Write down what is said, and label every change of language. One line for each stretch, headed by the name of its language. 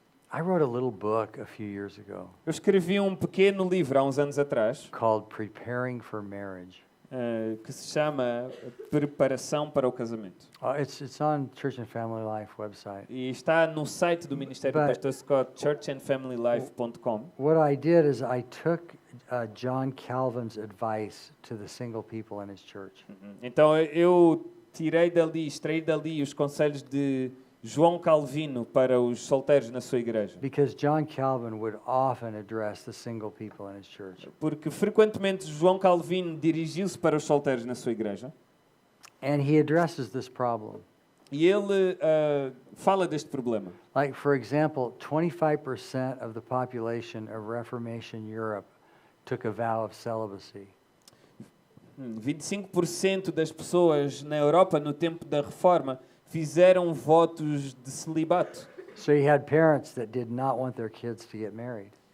English: I wrote a little book a few years ago
Portuguese: Eu escrevi um pequeno livro há uns anos atrás
English: called Preparing for Marriage.
Portuguese: que se chama Preparação para o Casamento.
English: It's on Church and Family Life website.
Portuguese: E está no site do Ministério do
English: But- Pastor Scott, churchandfamilylife.com. What I did is I took John Calvin's advice to the single people in his church.
Portuguese: Então eu extraí dali os conselhos de João Calvino para os solteiros na sua igreja.
English: Because John Calvin would often address the single people in his church.
Portuguese: Porque frequentemente João Calvino dirigiu-se para os solteiros na sua igreja.
English: And he addresses this problem.
Portuguese: E ele fala deste problema.
English: Like, for example, 25% of the population of Reformation Europe took a vow of celibacy.
Portuguese: 25% das pessoas na Europa no tempo da Reforma fizeram votos de celibato.
English: So you had parents that did not want their kids to get married.